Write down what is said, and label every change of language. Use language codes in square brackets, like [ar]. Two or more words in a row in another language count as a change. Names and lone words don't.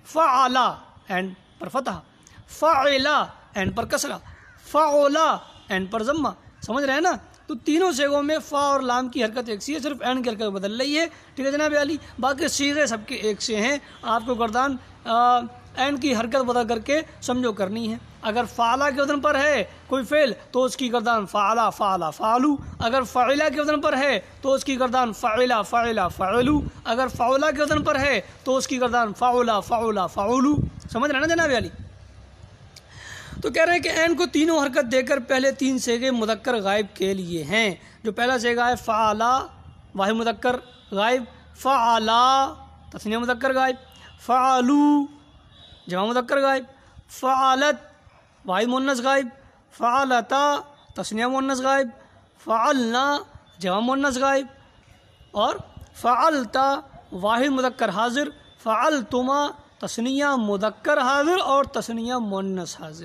[ur] فعلا عین پر فتحہ، فعلا عین پر کسرہ، فعلا عین پر ضمہ. سمجھ رہے ہیں نا. تو تینوں صیغوں میں فا اور لام کی حرکت ایک سی ہے، صرف عین کی حرکت بدل رہی ہے. ٹھیک ہے جناب علی. باقی صیغے سب کے ایک سے ہیں. آپ کو گردان عین کی حرکت بدل کر کے سمجھو کرنی ہے. اگر فعلا کے وزن پر ہے کوئی فعل تو اس کی گردان [ar] فعلا، فعلا، فعلو. [ur] اگر فعلا کے وزن پر ہے تو اس کی گردان [ar] فعلا، فعلا، فعلو. [ur] اگر فعلا کے وزن پر ہے تو اس کی گردان [ar] فعلا، فعلا، فعلو. [ur] سمجھ رہے ہیں نا جناب علی. تو کہہ رہے ہیں کہ عین کو تینوں حرکت دے کر پہلے تین صیغے مذکر غائب کے لیے ہیں. جو پہلا صیغہ ہے فعلا واحد مذکر غائب، فعلا تثنیہ مذکر غائب، فعلو جمع مذکر غائب، فعلت واحد مؤنث غائب، فعلتا تثنیہ مؤنث غائب، فعلنا جمع مؤنث غائب، اور فعلتا واحد مذکر حاضر، فعلتما تثنیہ مذکر حاضر اور تثنیہ مؤنث حاضر.